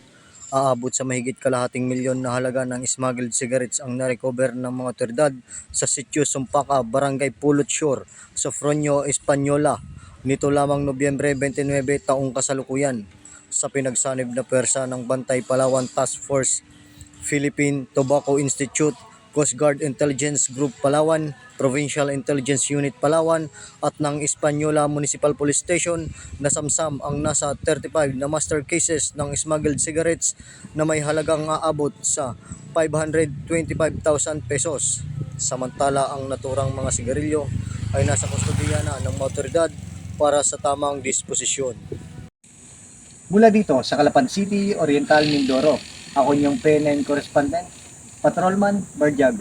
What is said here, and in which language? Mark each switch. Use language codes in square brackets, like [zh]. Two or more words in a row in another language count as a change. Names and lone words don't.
[tl] Aabot sa mahigit kalahating milyon na halaga ng [en] smuggled cigarettes [tl] ang na-recover ng mga otoridad sa Sitio Sumpaka, Barangay Pulot Shore, Sofronio, Española, nito lamang Nobyembre 29 taong kasalukuyan. Sa pinagsanib na pwersa ng Bantay Palawan Task Force, Philippine Tobacco Institute, Coast Guard Intelligence Group Palawan, Provincial Intelligence Unit Palawan at ng Española Municipal Police Station, nasamsam ang nasa 35 na [en] master cases [tl] ng [en] smuggled cigarettes [tl] na may halagang aabot sa 525,000 pesos. Samantala ang naturang mga sigarilyo ay nasa kustodiya na ng mga otoridad para sa tamang disposisyon. Mula dito sa Calapan City, Oriental, Mindoro, ako niyong PNN Correspondent, Patrolman Barjago.